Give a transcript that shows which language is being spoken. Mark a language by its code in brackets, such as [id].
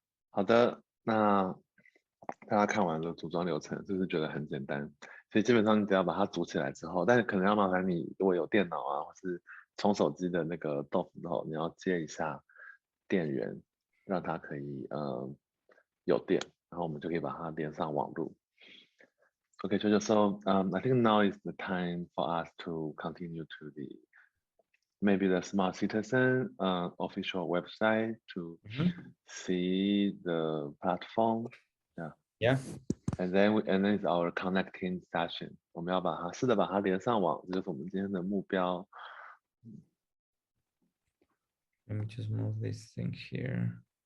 [zh] 好的，那大家看完了组装流程，是不是觉得很简单？所以基本上你只要把它组起来之后，但是可能要麻烦你，如果有电脑啊，或是充手机的那个豆腐头，你要接一下电源，让它可以有电，然后我们就可以把它连上网路。 [en] Okay, Jojo, so I think now is the time for us to continue to maybe the Smart Citizen official website to see the platform. Yeah. And then it's our connecting session. [zh] 我们要试着把它连上网，这就是我们今天的目标。 [en] Let me just move this thing here.